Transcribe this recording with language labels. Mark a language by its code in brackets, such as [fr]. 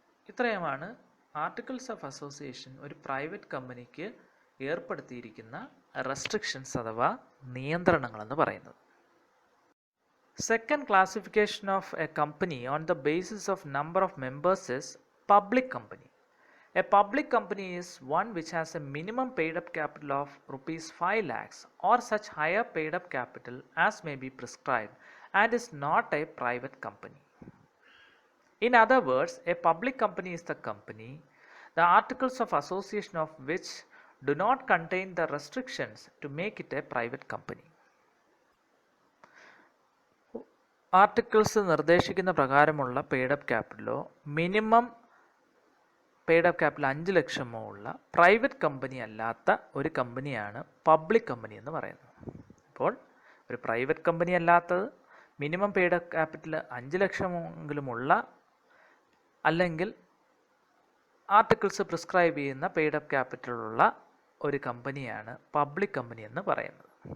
[ml] ഇത്രയുമാണ് articles of association ഒരു private കമ്പനിക്ക് ഏർപ്പെടുത്തിയിരിക്കുന്ന റെസ്ട്രിക്ഷൻസ് അഥവാ നിയന്ത്രണങ്ങളെന്ന് പറയുന്നത്. [en] Second classification of a company on the basis of number of members is public company. A public company is one which has a minimum paid up capital of rupees 5 lakhs or such higher paid up capital as may be prescribed and is not a private company. In other words, a public company is the company, the articles of association of which do not contain the restrictions to make it a private company. [ml] Articles നിർദ്ദേശിക്കുന്ന പ്രകാരമുള്ള paid-up ക്യാപിറ്റലോ minimum paid-up capital 5 ലക്ഷമോ ഉള്ള private company അല്ലാത്ത ഒരു കമ്പനിയാണ് public company എന്ന് പറയുന്നത്. അപ്പോൾ ഒരു പ്രൈവറ്റ് കമ്പനി അല്ലാത്തത് മിനിമം പെയ്ഡപ്പ് ക്യാപിറ്റൽ 5 ലക്ഷമെങ്കിലുമുള്ള അല്ലെങ്കിൽ ആർട്ടിക്കിൾസ് പ്രിസ്ക്രൈബ് ചെയ്യുന്ന പെയ്ഡപ്പ് ക്യാപിറ്റലുള്ള ഒരു കമ്പനിയാണ് പബ്ലിക് കമ്പനി എന്ന് പറയുന്നത്.